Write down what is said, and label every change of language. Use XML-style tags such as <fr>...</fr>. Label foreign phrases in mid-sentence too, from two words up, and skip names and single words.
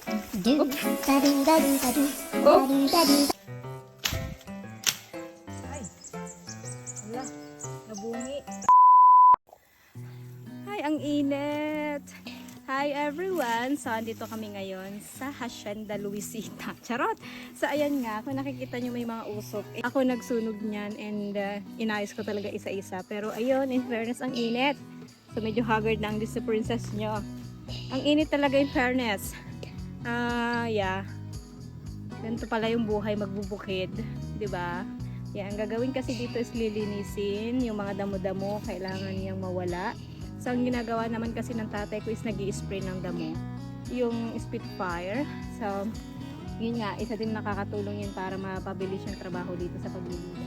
<tl>Do da do da do da do da do da do. Ay, wala, nabungi. Hi, ang init.</tl> <en>Hi everyone!</en> <tl>So, andito kami ngayon sa Hacienda Luisita. Charot! So, ayan nga, kung nakikita nyo may mga usok. Ako nagsunog niyan and inayos ko talaga isa-isa. Pero ayun,</tl> <en>in fairness,</en> <tl>ang init. So, medyo haggard na ang</tl> <en>Disney Princess</en> <tl>nyo. Ang init talaga</tl> <en>in fairness.</en> <tl>Yeah. Ganito pala yung buhay magbubukid. 'Di ba? Yan, ang gagawin kasi dito is lilinisin. Yung mga damo-damo, kailangan niyang mawala. So, ang ginagawa naman kasi ng tatay ko is nag-i-spray ng damo. Yung Spitfire. So, yun nga, isa din nakakatulong yun para mapabilis yung trabaho dito sa paglilinis.</tl>